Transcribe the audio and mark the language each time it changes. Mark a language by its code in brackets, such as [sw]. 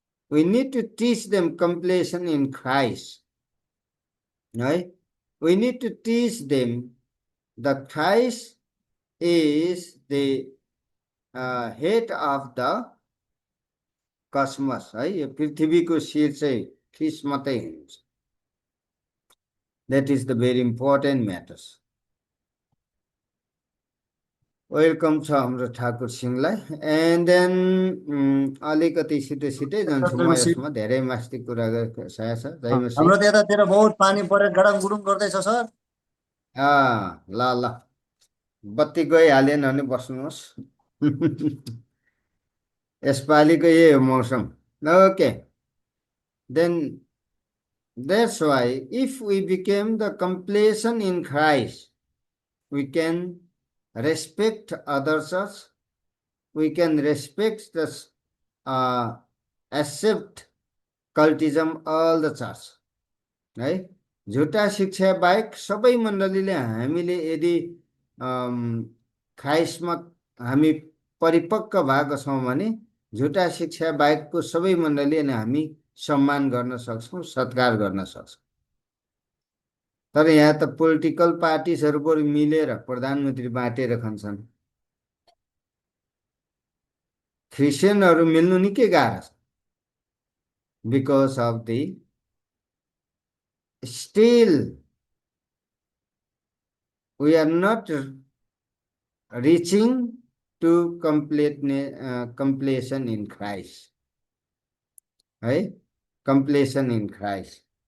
[en] We need to teach them completion in Christ. Right? We need to teach them that Christ is the head of the cosmos. [ne] है, यो पृथ्वीको शिर चाहिँ ख्रिस्ट मात्रै हुनुहुन्छ। [en] That is the very important matters. [ne] Welcome छ हाम्रो ठाकुर सिंहलाई। एन्ड देन अलिकति छिटै जान्छु म, यसमा धेरै मास्ती कुरा गरेको साया छ। हाम्रो त्यतातिर बहुत पानी परेर गडङ गुडुङ गर्दैछ सर। ल ल, बत्ती गइहालेन भने बस्नुहोस्। यसपालिको यही हो मौसम। [en] Okay, then that's why if we became the completion in Christ, we can respect other church, we can respect the accept cultism all the church, है। [ne] झुटा शिक्षा बाहेक सबै मण्डलीले हामीले यदि ख्राइस्टमा हामी परिपक्व भएको छौँ भने झुटा शिक्षा बाहेकको सबै मण्डलीले हामी सम्मान गर्न सक्छौँ, सत्कार गर्न सक्छौँ। तर यहाँ त पोलिटिकल पार्टिजहरू बरु मिलेर प्रधानमन्त्री बाँटेर खान्छन्। क्रिस्चियनहरू मिल्नु निकै गाह्रो छ, [en] Because of the still we are not reaching to completion in Christ, है, completion in Christ।